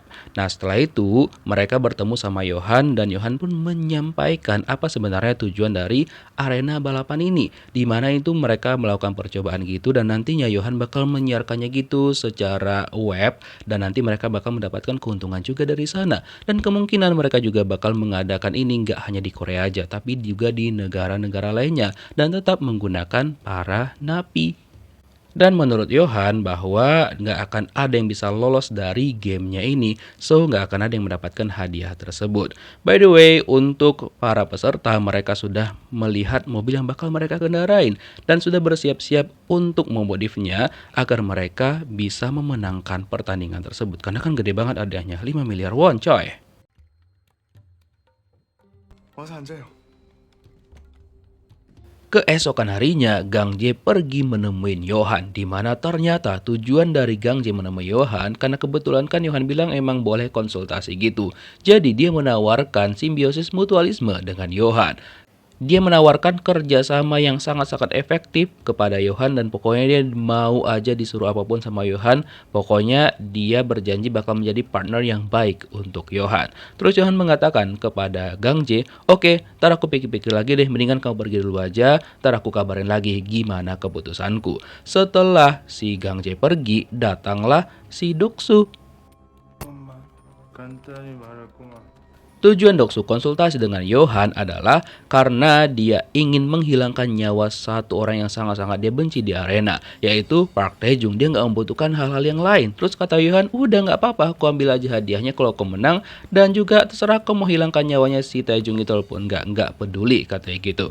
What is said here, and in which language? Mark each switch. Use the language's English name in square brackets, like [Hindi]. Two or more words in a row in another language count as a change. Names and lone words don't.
[Indonesian] Nah, setelah itu mereka bertemu sama Yohan dan Yohan pun menyampaikan apa sebenarnya tujuan dari arena balapan ini, di mana itu mereka melakukan percobaan gitu dan nantinya Yohan bakal menyiarkannya gitu secara web dan nanti mereka bakal mendapatkan keuntungan juga dari sana, dan kemungkinan mereka juga bakal mengadakan ini nggak hanya di Korea aja tapi juga di negara-negara lainnya dan tetap menggunakan para napi. Dan menurut Yohan bahwa nggak akan ada yang bisa lolos dari gamenya ini, so nggak akan ada yang mendapatkan hadiah tersebut. [English] By the way, [Indonesian] untuk para peserta mereka sudah melihat mobil yang bakal mereka kendarain dan sudah bersiap-siap untuk memodifnya agar mereka bisa memenangkan pertandingan tersebut. Karena kan gede banget hadiahnya, 5 miliar won coy. [Korean] 와서 앉아요. [Indonesian] Keesokan harinya, Gang Jae pergi menemuin Yohan, di mana ternyata tujuan dari Gang Jae menemui Yohan karena kebetulan kan Yohan bilang emang boleh konsultasi gitu. Jadi dia menawarkan simbiosis mutualisme dengan Yohan. Dia menawarkan kerjasama yang sangat-sangat efektif kepada Yohan dan pokoknya dia mau aja disuruh apapun sama Yohan. Pokoknya dia berjanji bakal menjadi partner yang baik untuk Yohan. Terus Yohan mengatakan kepada Gang Jae, oke, ntar aku pikir-pikir lagi deh, mendingan kamu pergi dulu aja, ntar aku kabarin lagi gimana keputusanku. Setelah si Gang Jae pergi, datanglah si Doksu. [Korean] 엄마, 간단히 말했구만. [Indonesian] Tujuan Doksu konsultasi dengan Yohan adalah karena dia ingin menghilangkan nyawa satu orang yang sangat-sangat dia benci di arena, yaitu Park Taejung. Dia nggak membutuhkan hal-hal yang lain. Terus kata Yohan, udah nggak apa-apa, aku ambil aja hadiahnya kalau kau menang, dan juga terserah kau mau hilangkan nyawanya si Taejung itu walaupun nggak peduli, katanya gitu.